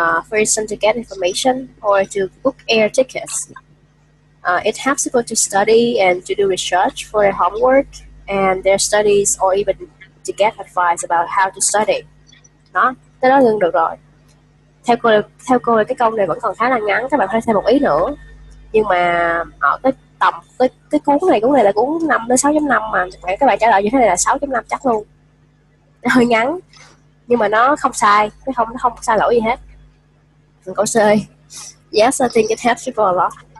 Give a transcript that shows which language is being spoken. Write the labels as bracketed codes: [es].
[en] For instance, to get information or to book air tickets. It helps people to study and to do research for their homework and their studies or even to get advice about how to study. [vi] Đó, tới đó ngưng được rồi. Theo cô cái câu này vẫn còn khá là ngắn, các bạn phải thêm một ý nữa. Nhưng mà ở cái tầm cái cuốn này là cuốn 5 đến 6.5 mà các bạn trả lời như thế này là 6.5 chắc luôn. Nó hơi ngắn nhưng mà nó không sai, nó không sai lỗi gì hết. Câu C. [en] Yes, I think it helps people a lot.